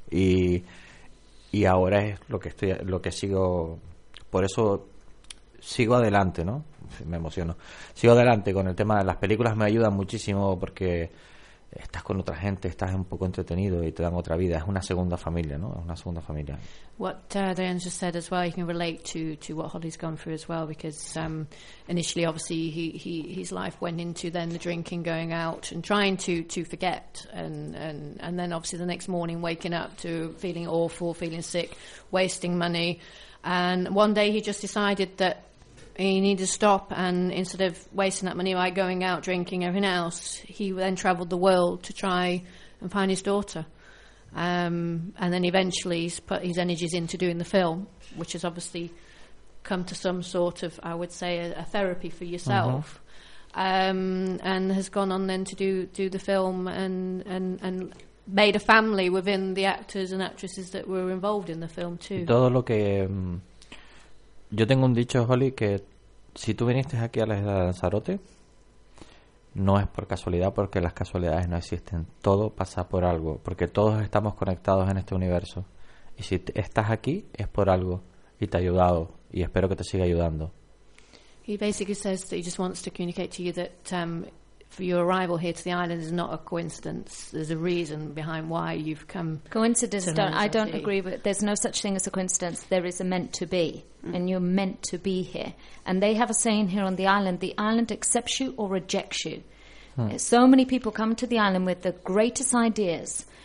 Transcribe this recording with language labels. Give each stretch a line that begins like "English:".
Spanish: Y ahora es lo que sigo, por eso sigo adelante, ¿no? Me emociono. Sigo adelante con el tema de las películas, me ayudan muchísimo porque estás con otra gente, estás un poco entretenido y te dan otra vida. Es una segunda familia, ¿no? Es una segunda familia.
English: What Adrian just said as well, you can relate to what Holly's gone through as well, because initially, obviously, his life went into then the drinking, going out and trying to forget. And then, obviously, the next morning, waking up to feeling awful, feeling sick, wasting money. And one day he just decided that he needed to stop, and instead of wasting that money by going out drinking everything else, he then travelled the world to try and find his daughter. And then eventually he's put his energies into doing the film, which has obviously come to some sort of, I would say, a therapy for yourself. Mm-hmm. And has gone on then to do the film and made a family within the actors and actresses that were involved in the film too.
Spanish: Todo lo que... Yo tengo un dicho, Holly, que si tú viniste aquí a la isla de Lanzarote, no es por casualidad, porque las casualidades no existen. Todo pasa por algo, porque todos estamos conectados en este universo. Y si estás aquí, es por algo, y te ha ayudado, y espero que te siga ayudando.
English: He basically says that he just wants to communicate to you that for your arrival here to the island is not a coincidence. There's a reason behind why you've come. Coincidence, I don't agree with. There's no such thing as a coincidence. There is a meant to be. And you're meant to be here. And they have a saying here on the island, the island accepts you or rejects you. So many people come to the island with the greatest ideas,